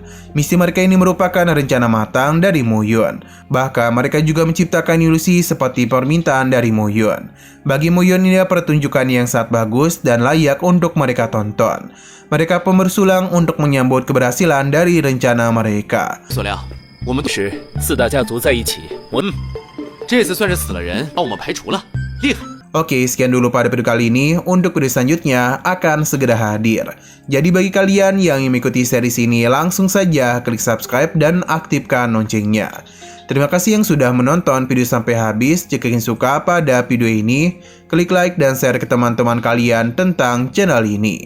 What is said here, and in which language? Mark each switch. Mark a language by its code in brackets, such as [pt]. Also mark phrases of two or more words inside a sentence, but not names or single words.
[id] Misi mereka ini merupakan rencana matang dari Muyun. Bahkan mereka juga menciptakan ilusi seperti permintaan dari Muyun. Bagi Muyun ini pertunjukan yang sangat bagus dan layak untuk mereka tonton. Mereka pun bersulang untuk menyambut keberhasilan dari rencana mereka. [zh] 所料，我们是4大家族在一起，这次算是死了人，把我们排除了，厉害。 [id] Oke, sekian dulu pada video kali ini. Untuk video selanjutnya akan segera hadir. Jadi bagi kalian yang ingin mengikuti series ini, langsung saja klik subscribe dan aktifkan loncengnya. Terima kasih yang sudah menonton video sampai habis. Jika ingin suka pada video ini, klik like dan share ke teman-teman kalian tentang channel ini.